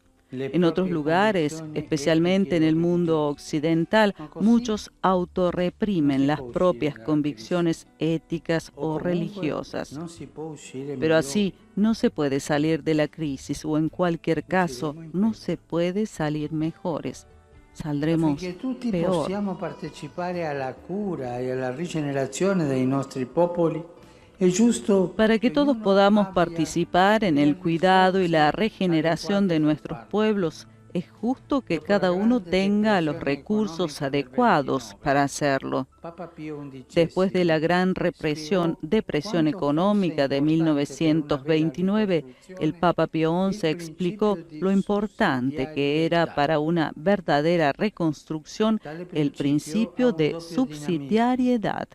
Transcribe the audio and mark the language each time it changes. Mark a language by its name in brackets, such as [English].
[Spanish] En otros lugares, especialmente en el mundo occidental, muchos autorreprimen las propias convicciones éticas o religiosas. Pero así no se puede salir de la crisis, o en cualquier caso, no se puede salir mejores. Saldremos [Italian] Affinché tutti [Spanish] peor. [Italian] possiamo partecipare alla cura e alla rigenerazione dei nostri popoli, è giusto [Spanish] Para que todos podamos participar en el cuidado y la regeneración de nuestros pueblos, es justo que cada uno tenga los recursos adecuados para hacerlo. [Italian] Papa Pio XI [Spanish] Después de la gran depresión económica de 1929, el Papa Pío XI explicó lo importante que era para una verdadera reconstrucción el principio de subsidiariedad.